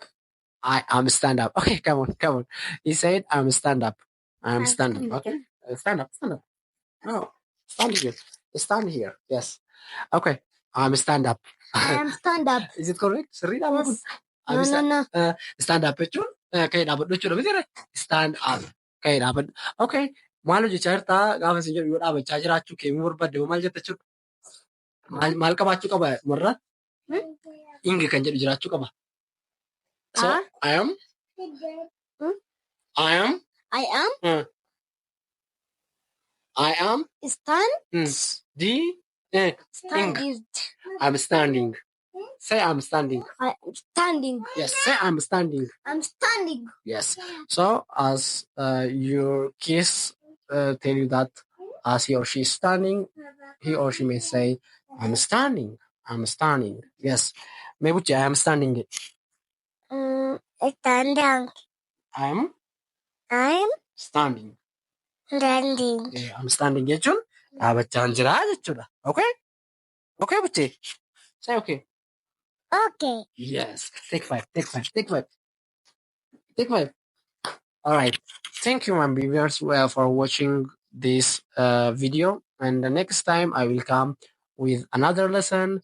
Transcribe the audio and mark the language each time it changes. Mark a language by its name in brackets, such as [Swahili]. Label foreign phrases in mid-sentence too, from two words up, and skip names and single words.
[English] I am stand up. Okay, come on. He said I'm stand up. I'm stand up. Okay, stand up. No, stand here. Stand here. Yes. Okay, I'm stand up. I am stand up. Is it correct? Yes. No. Stand up [Oromo] jechuun ka'ee dhaabbadhu jechuudha miti [English] stand up [Oromo] ka'ee dhaabbadhu. Okay, maal hojjechaa jirtaa gaafa isin jedhu yoo dhaabachaa jiraachuu keemuu barbaadde maal jetta jechuudha. Maal qabaachuu qaba warra ingi kan jedhu jiraachuu qaba. [English] So I am standing. I'm standing. Say I'm standing. I'm standing. Yes, say I'm standing. I'm standing. Yes. So as your kids tell you that as he or she is standing, he or she may say, I'm standing. I'm standing. Yes. Maybe I am standing. Standing. I'm standing. Standing. Yeah, I'm standing [Oromo] jechuun dhaabachaan jira jechuudha. [English] Okay? Okay, Buche? Say okay. Okay. Yes. Take five. All right. Thank you, my viewers, for watching this video. And the next time I will come with another lesson.